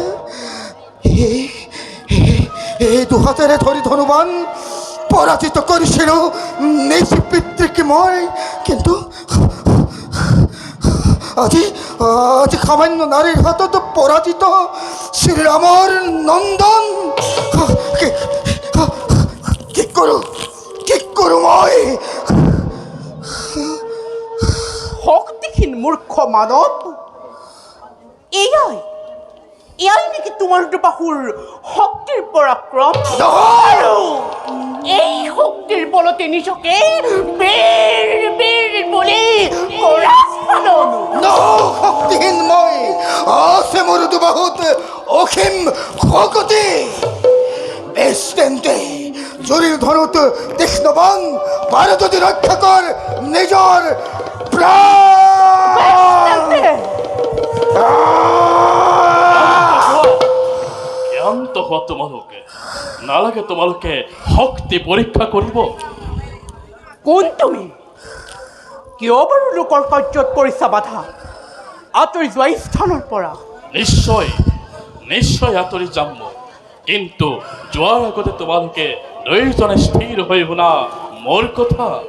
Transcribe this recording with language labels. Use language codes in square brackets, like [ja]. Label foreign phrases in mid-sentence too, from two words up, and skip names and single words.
[as] এই দু হাতের ধরি ধনুবান পরাজিত করেছিল নিজ পিতৃকে ময়, কিন্তু আজি আজি সামান্য নারীর হাতে তো পরাজিত শ্রীরামর নন্দন। কি করু কি করু মই? শক্তিহীন মূৰ্খ মানৱ, এয়াই এয়াই নেকি তোমাৰ বাহুৰ শক্তিৰ পৰাক্ৰম? আৰু এই শক্তিৰ বলতে নিজকে বীৰ বীৰ বুলি কৰাজ পালন। শক্তিহীন মই, আছে মোৰ দুবাহুত অসীম শক্তি। বেশ তেন্তে জরির ধনুত তীক্ষ্ণবান পারে যদি রক্ষা কর নিজর প্রাণ। ক্ষান্ত হওয়া তোমালোকে নালাগে, তোমালোকে শক্তি পৰীক্ষা কৰিব। কোন তুমি? কিয় বাৰু লোকৰ কাৰ্যত কৰিছা বাধা? আঁতৰি যোৱা স্থানৰ পৰা। নিশ্চয় নিশ্চয় আঁতৰি যাম মই, কিন্তু যোৱাৰ আগতে তোমালোকে দুয়োজনে স্থিৰ হৈ শুনা মোৰ কথা।